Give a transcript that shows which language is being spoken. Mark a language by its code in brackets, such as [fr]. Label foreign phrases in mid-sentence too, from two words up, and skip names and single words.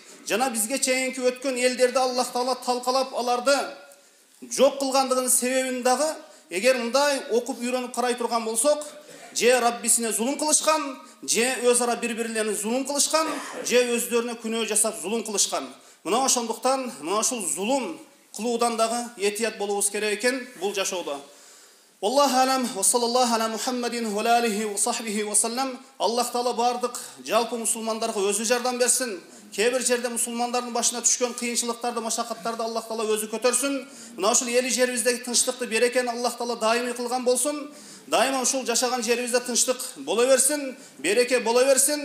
[ky] Жана бизге чейинки өткөн элдерди Аллах Таала талкалап аларды жок кылгандыгынын себебин дагы эгер мындай окуп үйрөнүп карай турган болсок, же Раббисине зулум кылышкан, же өз ара бири-бирлерине зулум кылышкан, же өздөрүнө күнөө жасап зулум кылышкан. Мына ошондуктан мына ушул зулум кылуудан дагы этият болуубуз керек экен бул жашоодо. [ar] والله أعلم وصلى الله على محمد وآله وصحبه وسلم. [ky] Аллах Таала бардык жалпы мусулмандарга өзү жардам берсин. Кээ-бир жерде мусулмандардын башына түшкөн кыйынчылыктарды, машакаттарды Аллах Таала өзү көтөрсүн. Мына ушул эли жерибиздеги тынчтыкты, берекени Аллах Таала даимий кылган болсун. Дайыма ушул жашаган жерибизде тынчтык боло берсин, береке боло берсин.